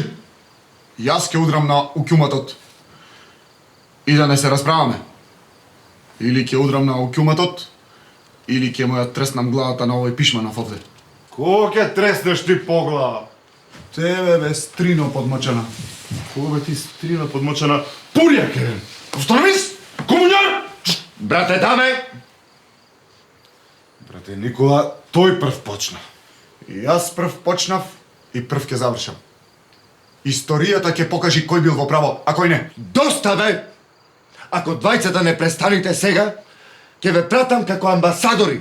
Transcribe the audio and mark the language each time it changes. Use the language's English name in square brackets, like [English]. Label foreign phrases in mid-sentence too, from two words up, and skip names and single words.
[Macedonian] Јас ќе удрам на укјуматот. И да не се расправаме. Или ќе удрам на укјуматот, или ќе му ја треснам главата на овој пишманов овде. Кого ќе треснеш ти по глава? Тебе бе стрино подмочена. Кого бе ти стрино подмочена? Пурија ке! Ковстановис! Комуњар! Брате Даме! Брате Никола, тој прв почна. И јас прв почнав и прв ќе завршам. Историјата ќе покажи кој бил во право, а кој не. Доста бе! Ако двајцата не престаните сега, ќе ве пратам како амбасадори.